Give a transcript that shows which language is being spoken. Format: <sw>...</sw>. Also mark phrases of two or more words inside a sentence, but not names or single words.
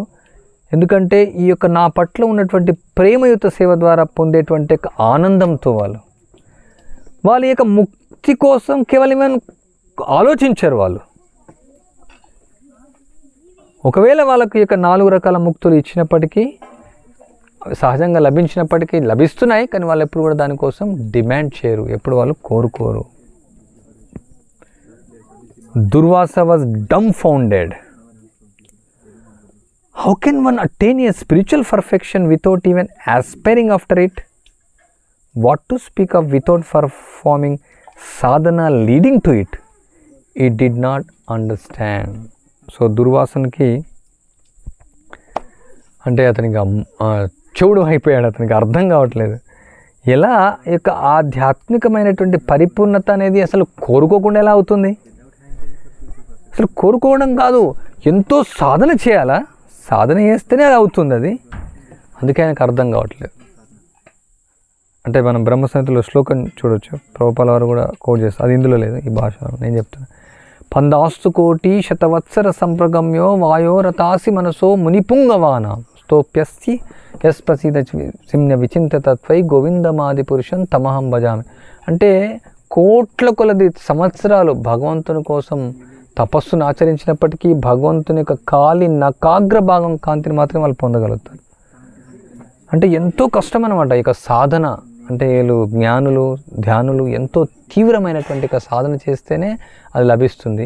<te>ఎందుకంటే ఈ యొక్క నా పట్ల ఉన్నటువంటి ప్రేమయుత సేవ ద్వారా పొందేటువంటి ఆనందంతో వాళ్ళ యొక్క ముక్తి కోసం కేవలం ఆలోచించారు. వాళ్ళు ఒకవేళ వాళ్ళకి యొక్క 4 రకాల ముక్తులు ఇచ్చినప్పటికీ, సహజంగా లభించినప్పటికీ లభిస్తున్నాయి, కానీ వాళ్ళు ఎప్పుడు కూడా దానికోసం డిమాండ్ చేయరు, ఎప్పుడు వాళ్ళు కోరుకోరు.</te> <en>Durvasa was dumbfounded. How can one attain a spiritual perfection without even aspiring after it? What to speak of without performing sadhana leading to it? He did not understand.</en> <te>సో దుర్వాసనకి అంటే అతనికి చెవుడు అయిపోయాడు, అతనికి అర్థం కావట్లేదు. ఎలా యొక్క ఆధ్యాత్మికమైనటువంటి పరిపూర్ణత అనేది అసలు కోరుకోకుండా ఎలా అవుతుంది? అసలు కోరుకోవడం కాదు, ఎంతో సాధన చేయాలా, సాధన చేస్తేనే అది అవుతుంది. అది అందుకే ఆయనకు అర్థం కావట్లేదు. అంటే మనం బ్రహ్మసంహితలో శ్లోకం చూడొచ్చు, ప్రభుపాల వారు కూడా కోట్ చేస్తారు, అది ఇందులో లేదు, ఈ భాషలో నేను చెప్తాను.</te> <sa>15 కోటి శతవత్సర సంప్రగమ్యో వాయోరతాసి మనసో మునిపుంగవానాం స్తోప్యస్తి యస్పసీద సిమ్య విచింత తత్వై గోవిందమాది పురుషం తమహం భజామి.</sa> <te>అంటే కోట్ల కొలది సంవత్సరాలు భగవంతుని కోసం తపస్సును ఆచరించినప్పటికీ భగవంతుని యొక్క కాలి నకాగ్ర భాగం కాంతిని మాత్రమే వాళ్ళు పొందగలుగుతారు. అంటే ఎంతో కష్టం అన్నమాట ఇక సాధన. అంటే వీళ్ళు జ్ఞానులు ధ్యానులు ఎంతో తీవ్రమైనటువంటి సాధన చేస్తేనే అది లభిస్తుంది.</te>